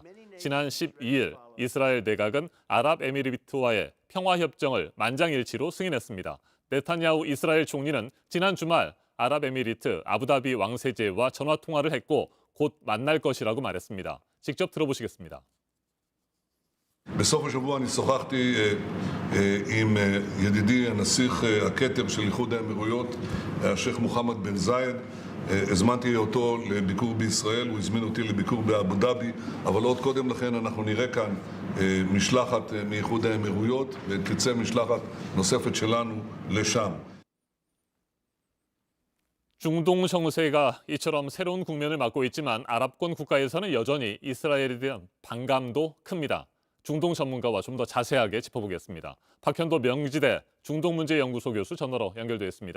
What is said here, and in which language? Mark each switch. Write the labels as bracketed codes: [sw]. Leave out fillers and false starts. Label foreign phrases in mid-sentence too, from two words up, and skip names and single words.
[ko] 지난 12일 이스라엘 내각은 아랍에미리트와의 평화협정을 만장일치로 승인했습니다. 네타냐후 이스라엘 총리는 지난 주말 아랍에미리트 아부다비 왕세제와 전화통화를 했고 곧 만날 것이라고 말했습니다. 직접 들어보시겠습니다. [he] בסוף השבוע אני שוחחתי עם ידידי הנסיך הכתר של איחוד האמירויות, השייח מוחמד בן זאיד. הזמנתי אותו לביקור בישראל, הוא הזמין אותי לביקור באבו דאבי, אבל עוד קודם לכן אנחנו נראה כאן משלחת מאיחוד האמירויות ותצא משלחת נוספת שלנו לשם. [ko] 중동 정세가 이처럼 새로운 국면을 맞고 있지만 아랍권 국가에서는 여전히 이스라엘에 대한 반감도 큽니다. 중동 전문가와 좀 더 자세하게 짚어보겠습니다. 박현도 명지대 중동문제연구소 교수 전화로 연결되어 있습니다.